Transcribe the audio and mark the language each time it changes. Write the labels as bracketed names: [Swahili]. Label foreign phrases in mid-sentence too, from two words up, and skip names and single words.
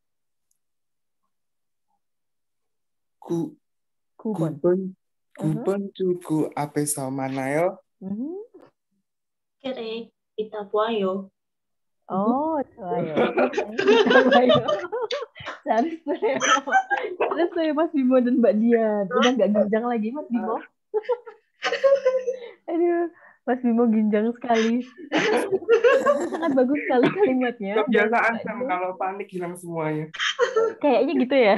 [Korean] 9번 출구 앞에서 만나요. 그래, 이따 봐요. 좋아요. 이따 봐요. [Indonesian] Saya Mas Bimo dan Mbak Dian. Udah nggak ginjang lagi Mas Bimo. Aduh, Mas Bimo ginjang sekali. Sangat bagus sekali kalimatnya. Kebiasaan Sam, kalau panik hilang semuanya. Kayaknya gitu ya.